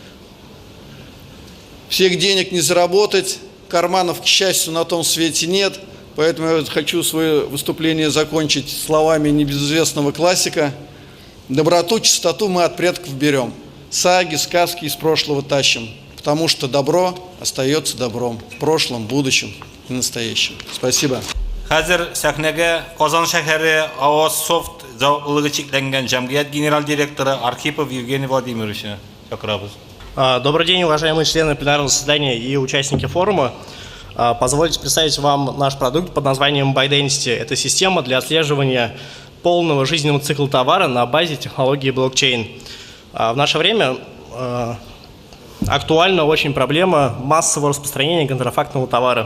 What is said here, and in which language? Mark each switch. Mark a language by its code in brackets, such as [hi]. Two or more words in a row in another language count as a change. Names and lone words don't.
[ru] Всех денег не заработать, карманов, к счастью, на том свете нет, поэтому я хочу свое выступление закончить словами небезызвестного классика: «Доброту, чистоту мы от предков берем, саги, сказки из прошлого тащим, потому что добро остается добром в прошлом, будущем и настоящем». Спасибо. [tt] Хәзер сәхнәгә Казан шәһәре Аваз Софт зауыклыгы чикләнгән җәмгыять генераль директоры Архипов Евгений Владимировича чакырабыз. [ru] Добрый день, уважаемые члены пленарного заседания и участники форума. Позвольте представить вам наш продукт под названием ByDensity. Это система для отслеживания полного жизненного цикла товара на базе технологии блокчейн. В наше время актуальна очень проблема массового распространения контрафактного товара.